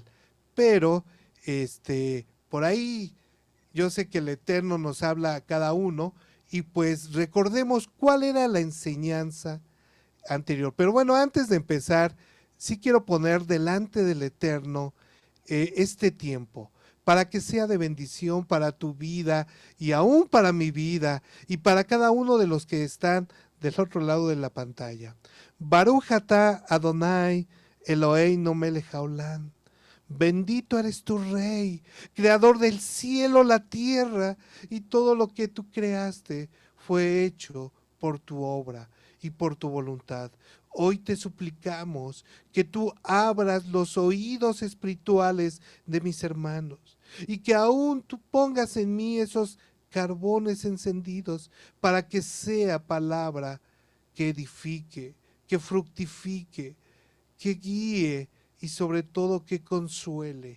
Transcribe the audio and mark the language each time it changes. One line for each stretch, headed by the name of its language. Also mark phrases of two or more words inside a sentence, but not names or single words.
Spanish: Pero, por ahí yo sé que el Eterno nos habla a cada uno y pues recordemos cuál era la enseñanza anterior. Pero bueno, antes de empezar, sí quiero poner delante del Eterno este tiempo para que sea de bendición para tu vida y aún para mi vida y para cada uno de los que están del otro lado de la pantalla.
Hebrew: ברוך אתה אדוני אלוהינו מלך העולם. Bendito eres tu Rey, creador del cielo, la tierra y todo lo que tú creaste fue hecho por tu obra y por tu voluntad.
Spanish: Hoy te suplicamos que tú abras los oídos espirituales de mis hermanos y que aún tú pongas en mí esos carbones encendidos para que sea palabra que edifique, que fructifique, que guíe y sobre todo que consuele.